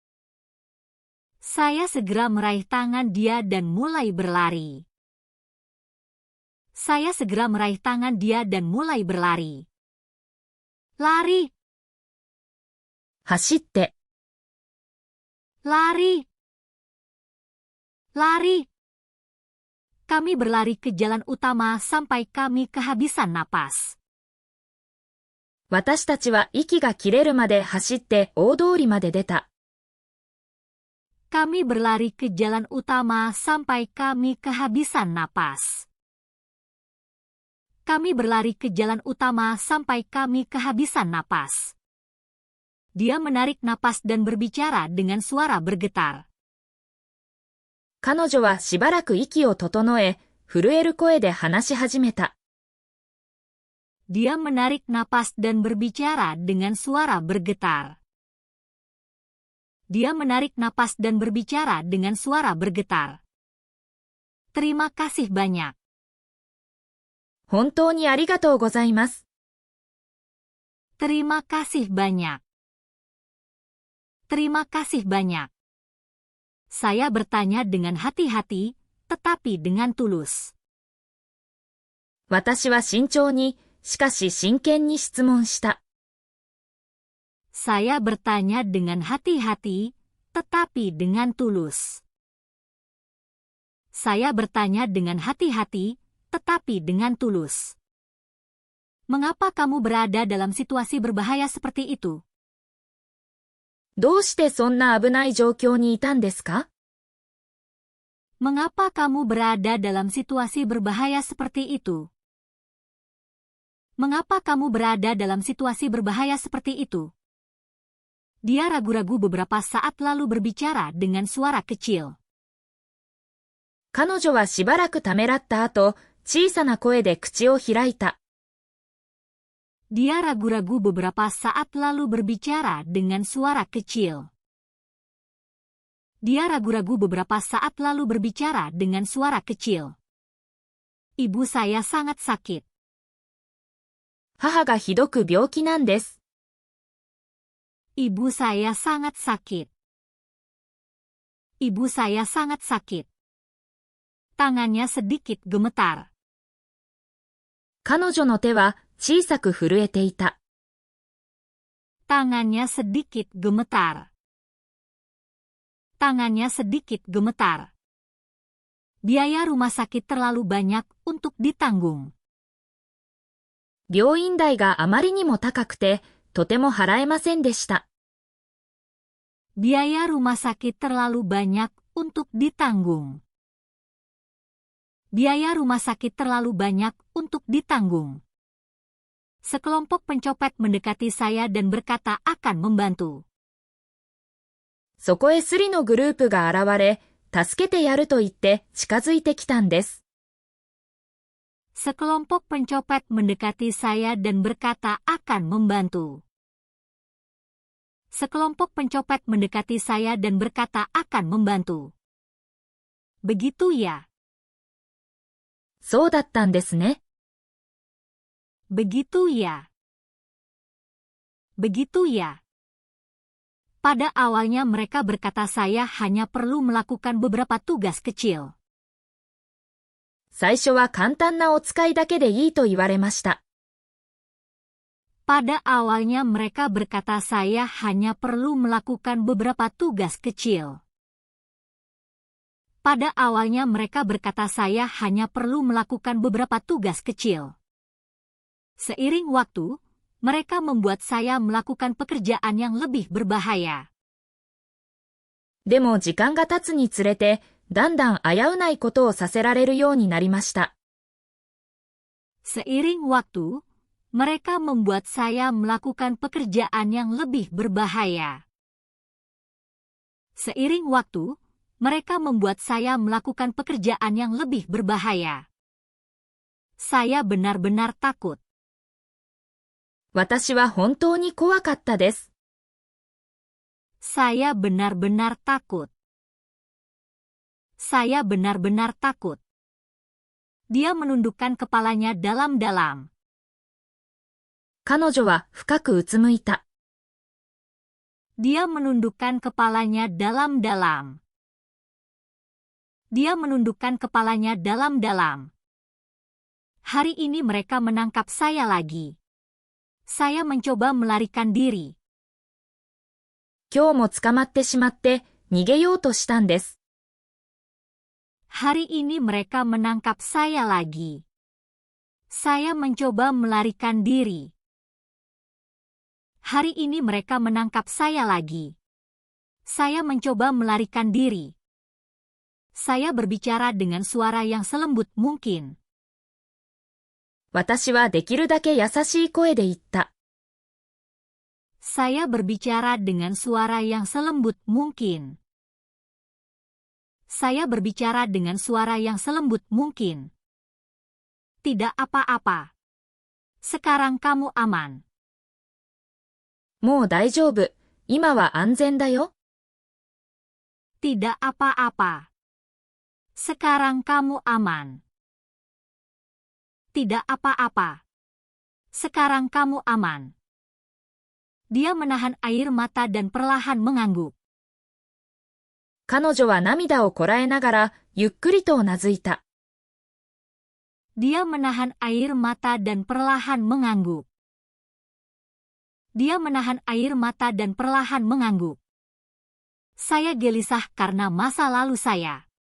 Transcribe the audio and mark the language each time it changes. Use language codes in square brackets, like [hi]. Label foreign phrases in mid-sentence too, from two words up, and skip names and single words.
[id] Saya segera meraih tangan dia dan mulai berlari. Saya segera meraih tangan dia dan mulai berlari. Lari! [ja] 走って、 [id] Lari! Lari! Kami berlari ke jalan utama sampai kami kehabisan napas. [ja] 私たちは息が切れるまで走って大通りまで出た。 [id] Kami berlari ke jalan utama sampai kami kehabisan napas. Kami berlari ke jalan utama sampai kami kehabisan napas. Dia menarik napas dan berbicara dengan suara bergetar. [ja] 彼女はしばらく息を整え、震える声で話し始めた。 [id] Dia menarik napas dan berbicara dengan suara bergetar. Dia menarik napas dan berbicara dengan suara bergetar. Terima kasih banyak. [ja] 本当にありがとうございます。 [id] Terima kasih banyak. Terima kasih banyak. Saya bertanya dengan hati-hati, tetapi dengan tulus. [ja] 私は慎重に、しかし真剣に質問した。 [id] Saya bertanya dengan hati-hati, tetapi dengan tulus. Saya bertanya dengan hati-hati, tetapi dengan tulus. Mengapa kamu berada dalam situasi berbahaya seperti itu? [ja] どうしてそんな危ない状況にいたんですか？ [id] Mengapa kamu berada dalam situasi berbahaya seperti itu? Mengapa kamu berada dalam situasi berbahaya seperti itu? Dia ragu-ragu beberapa saat lalu berbicara dengan suara kecil. [ja] 彼女はしばらくためらった後、小さな声で口を開いた。 [id] Dia ragu-ragu beberapa saat lalu berbicara dengan suara kecil. Dia ragu-ragu beberapa saat lalu berbicara dengan suara kecil. Ibu saya sangat sakit. [ja] 母がひどく病気なんです。 [id] Ibu saya sangat sakit. Ibu saya sangat sakit. Tangannya sedikit gemetar. [ja] 彼女の手は小さく震えていた。 [id] Tangannya sedikit gemetar. Tangannya sedikit gemetar. Biaya rumah sakit terlalu banyak untuk ditanggung. [ja] 病院代があまりにも高くて、とても払えませんでした。 [id] Biaya rumah sakit terlalu banyak untuk ditanggung. Biaya rumah sakit terlalu banyak untuk ditanggung. Sekelompok pencopet mendekati saya dan berkata akan membantu. [ja] そこへスリのグループが現れ、助けてやると言って近づいてきたんです。 [id] Sekelompok pencopet mendekati saya dan berkata akan membantu. Sekelompok pencopet mendekati saya dan berkata akan membantu. Begitu ya? [ja] そうだったんですね。 [id] Begitu ya? Begitu ya? Pada awalnya mereka berkata saya hanya perlu melakukan beberapa tugas kecil. [ja] 最初は簡単なお使いだけでいいと言われました。 [id] Pada awalnya mereka berkata saya hanya perlu melakukan beberapa tugas kecil. Pada awalnya mereka berkata saya hanya perlu melakukan beberapa tugas kecil. Seiring waktu, mereka membuat saya melakukan pekerjaan yang lebih berbahaya. [ja] でも時間が経つにつれて、だんだん危うないことをさせられるようになりました。 [id] Seiring waktu, mereka membuat saya melakukan pekerjaan yang lebih berbahaya. Seiring waktu, mereka membuat saya melakukan pekerjaan yang lebih berbahaya. Saya benar-benar takut. [ja] 私は本当に怖かったです。 [id] Saya benar-benar takut. Saya benar-benar takut. Dia menundukkan kepalanya dalam-dalam. [ja] 彼女は深くうつむいた。 [id] Dia menundukkan kepalanya dalam-dalam. Dia menundukkan kepalanya dalam-dalam. Hari ini mereka menangkap saya lagi. Saya mencoba melarikan diri. [ja] 今日も捕まってしまって逃げようとしたんです。 [id] Hari ini mereka menangkap saya lagi. Saya mencoba melarikan diri. Hari ini mereka menangkap saya lagi. Saya mencoba melarikan diri. Saya berbicara dengan suara yang selembut mungkin. [ja] 私はできるだけ優しい声で言った。 [id] Saya berbicara dengan suara yang selembut mungkin. Saya berbicara dengan suara yang selembut mungkin. Tidak apa-apa. Sekarang kamu aman. [ja] もう大丈夫。今は安全だよ。 [id] Tidak apa-apa. Sekarang kamu aman. Tidak apa-apa. Sekarang kamu aman. Dia menahan air mata dan perlahan mengangguk. [ja] 彼女は涙をこらえながらゆっくりとうなずいた。 [id] Dia menahan air mata dan perlahan mengangguk. Dia menahan air mata dan perlahan mengangguk. Saya gelisah karena masa lalu saya.